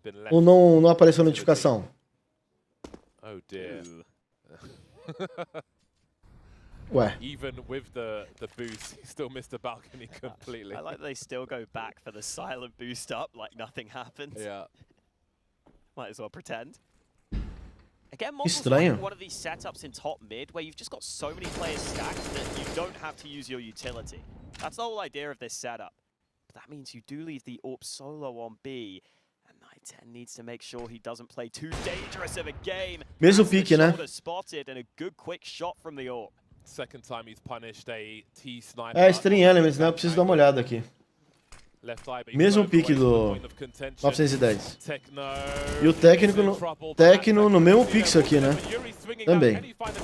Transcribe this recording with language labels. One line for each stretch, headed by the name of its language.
Portuguese: Ou não apareceu notificação?
English: Oh dear.
Portuguese: Ué.
English: Even with the boost, he still missed the balcony completely. I like they still go back for the silent boost up like nothing happened. Yeah. Might as well pretend. Again, Mongolz
Portuguese: Estranho.
English: one of these setups in top mid where you've just got so many players stacked that you don't have to use your utility. That's the whole idea of this setup. But that means you do leave the AWP solo on B. And 910 needs to make sure he doesn't play too dangerous of a game.
Portuguese: Mesmo pique, né?
English: Spotted and a good quick shot from the AWP. Second time he's punished a T-sniper.
Portuguese: É, Stream Elements, né? Eu preciso dar uma olhada aqui. Mesmo pique do 910. E o técnico no mesmo pixel aqui, né? Também.